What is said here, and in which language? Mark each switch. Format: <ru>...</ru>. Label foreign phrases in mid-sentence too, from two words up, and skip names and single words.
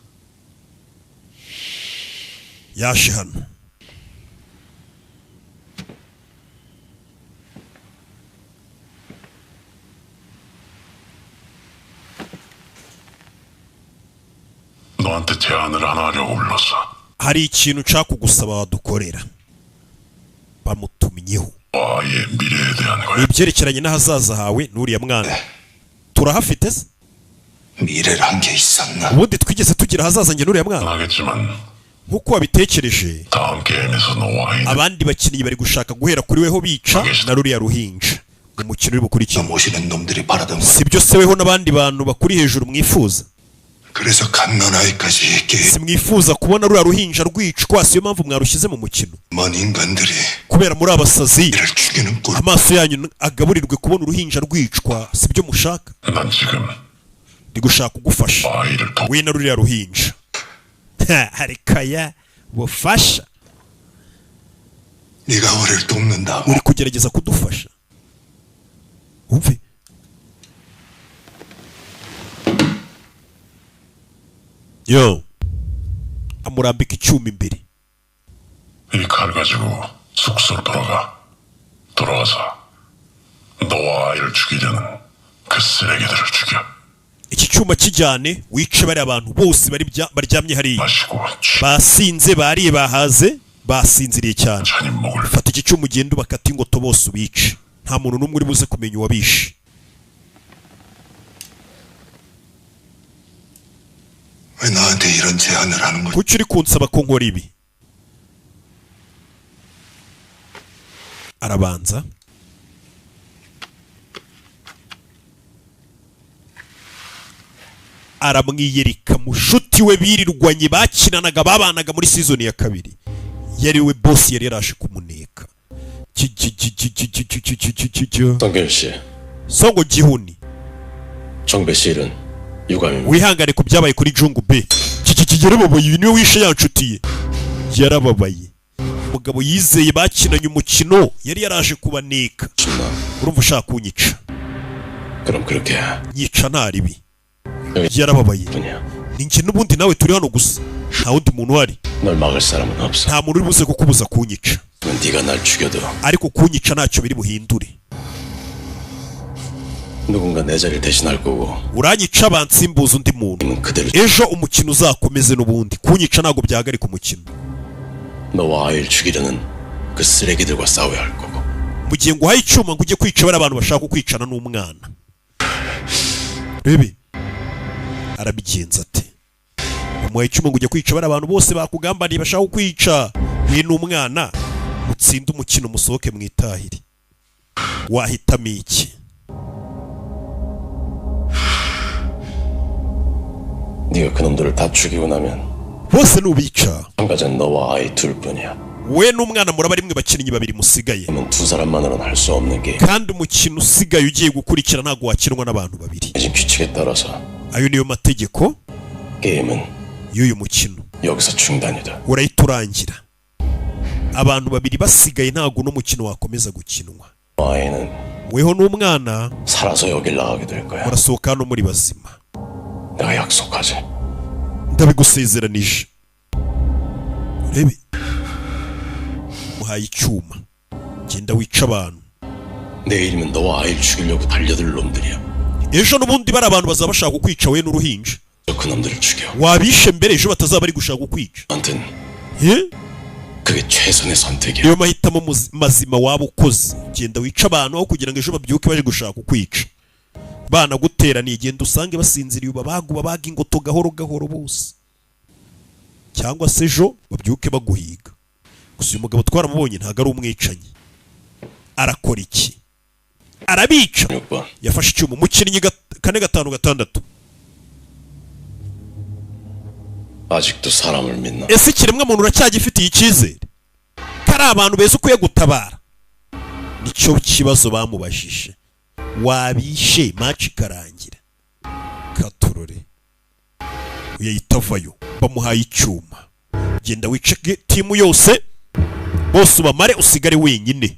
<rw>야시 hano.</rw> <ko>너한테 제안을 하나 하려고 불렀어.</ko> <rw>hari ikintu nshaka kugusaba wadukorera. Bamutumyeho</rw> <ko>아이의 미래에 대한 거야.</ko> <rw>ibyerekeranye n'ahazaza hawe n'uriya mwana. turahafite se?</rw> <ko>미래란 게 있었나?</ko> <rw>ubundi twigeze tugira ahazaza njye n'uriya mwana?</rw> <ko>하겠지만</ko> <rw>nkuko wabitekereje</rw> <ko>다음 게임에서 너와 아이는</ko> <rw>abandi bakinnyi bari gushaka guhera kuri weho bica na ruriya ruhinja. umukino uri bukurikira</rw> <ko>모시는 놈들이 바라던 거.</ko> <rw>sibyo se weho n'abandi bantu bakuri hejuru mwifuza?</rw> <ko>그래서 갓난아이까지 게임.</ko> <rw>simwifuza kubona ruriya ruhinja rwicwa, siyo mpamvu mwarushyize mu mukino.</rw> <ko>먼 인간들이</ko> <rw>kubera muri abasazi</rw> <ko>이를 죽이는 꼴.</ko> <rw>amaso yanyu agaburirwe kubona uruhinja rwicwa, sibyo mushaka?</rw> <ko>난 지금</ko> <rw>ndi gushaka kugufasha</rw> <ko>아이를 도</ko> <rw>we na ruriya ruhinja. harikaya bufasha,</rw> <ko>네가 우리를 돕는다고.</ko> <rw>uri kugerageza kudufasha. umve yo amurambika icyuma imbere.</rw> <ko>이 칼 가지고 숙소로 돌아가서 너와 아이를 죽이려는 그 쓰레기들을 죽여.</ko> <rw>iki cyuma kijyane wice bari abantu bose baryamye hariya,</rw> <ko>마시고</ko> <rw>basinze, bariye, bahaze, basinziriye cyane.</rw> <ko>잔이 목을</ko> <rw>fata iki cyuma ugende ubakata ingoto bose ubice, nta muntu n'umwe uri buze kumenya uwabishe.</rw> <ko>왜 나한테 이런 제안을 하는 거야?</ko> <rw>kuki uri kunsaba ko nkora ibi? arabanza aramwiyereka mushuti we birirwanye bakinanaga babanaga muri season ya 2 yari we boss yari yarashe kumuneka.</rw> <ko>성길 씨,</ko> <rw>songo gihuni</rw> <ko>정배 씨 일은 유감입니다.</ko> <rw>wihangane ku byabaye kuri Jungu B. yarababaye, uyu niwe wishe yanshutiye, yarababaye. umugabo yizeye bakinanye umukino yari yaraje kubaneka. urumva ushaka kunyica?</rw> <ko>그럼 그렇게</ko> <rw>nyica nta ribi. yarababaye. ni njye n'ubundi nawe turi hano gusa, nta wundi muntu uhari.</rw> <ko>널 막을 사람은 없어.</ko> <rw>nta muntu uri buze kukubuza kunyica.</rw> <ko>네가 날 죽여도</ko> <rw>ariko kunyica ntacyo biri buhindure.</rw> <ko>누군가 내 자리를 대신할 거고.</ko> <rw>uranyica bansimbuza undi muntu,</rw> <ko>그대로</ko> <rw>ejo umukino uzakomeze n'ubundi. kunyica ntabwo byahagarika umukino.</rw> <ko>너와 아이를 죽이려는 그 쓰레기들과 싸워야 할 거고.</ko> <rw>mu gihe nguhaye icyuma ngo ujye kwica bari abantu bashaka kwicana n'umwana. rebe arabigenza ate? umuhaye icyuma ngo ujye kwica bari abantu bose bakugambaniye bashaka kwica we n'umwana, mutsinde umukino musohoke mwitahire. wahitamo iki?</rw> <ko>네가 그놈들을 다 죽이고 나면</ko> <rw>bose nubica</rw> <ko>참가자는 너와 아이 둘뿐이야.</ko> <rw>we n'umwana muraba rimwe bakinnyi babiri musigaye,</rw> <ko>그러면 두 사람만으로는 할 수 없는 게임.</ko> <rw>kandi umukino usigaye ugiye gukurikira ntabwo wakinwa n'abantu babiri.</rw> <ko>지금 규칙에 따라서</ko> <rw>ayo niyo mategeko</rw> <ko>게임은</ko> <rw>y'uyu mukino.</rw> <ko>여기서 중단이다.</ko> <rw>urahita urangira. abantu babiri basigaye ntabwo n'umukino wakomeza gukinwa.</rw> <ko>아이는</ko> <rw>weho n'umwana</rw> <ko>살아서 여길 나가게 될 거야.</ko> <rw>murasohoka hano muri bazima.</rw> <ko>내가 약속하지.</ko> <rw>ndabigusezeranije. Urebe, muhaye icyuma, genda wica abantu.</rw> <ko>내일이면 너와 아이를 죽이려고 달려들 놈들이야.</ko> <rw>ejo n'ubundi bari abantu bazaba bashaka kukwica we n'uruhinja.</rw> <ko>그 놈들을 죽여.</ko> <rw>wabishe mbere ejo batazaba bari gushaka kukwica.</rw> <ko>아무튼 예? 그게 최선의 선택이야.</ko> <rw>niyo mahitamo mazima waba ukoze. genda wica abantu aho kugira ngo ejo babyuke baje gushaka kukwica. bana guteraniye genda usange basinziriye babaga ingoto gahoro gahoro bose, cyangwa se ejo babyuke baguhiga. gusa uyu mugabo twaramubonye ntago ari umwicanyi. arakora iki? arabica. yafashe icyuma umukinnyi 4-5-6.</rw> <ko>아직도 사람을 믿나?</ko> <rw>ese ikiremwa muntu uracyagifitiye icyizere kari abantu beza ukwiye gutabara? nicyo kibazo bamubajije. wabishe match ikarangira. katurore uyahita avayo, bamuhaye icyuma. genda wice timu yose bose ubamare usigare wenyine.</rw>